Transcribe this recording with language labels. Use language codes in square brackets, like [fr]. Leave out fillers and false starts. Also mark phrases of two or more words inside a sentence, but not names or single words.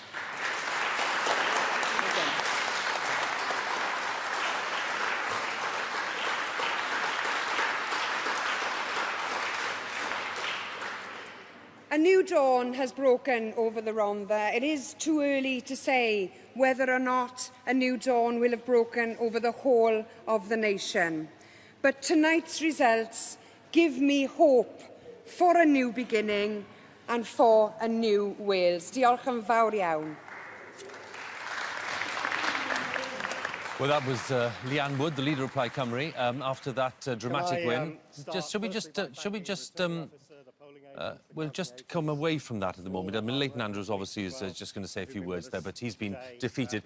[en] A new dawn has broken over the Rhondda. It is too early to say whether or not a new dawn will have broken over the whole of the nation. But tonight's results give me hope for a new beginning and for a new Wales. [cy] Diolch yn fawr iawn. [en] Well, that was Leanne Wood, the leader of Plaid Cymru, after that dramatic win. We'll just come away from that at the moment. I mean, Leighton Andrews obviously is just going to say a few words there, but he's been defeated.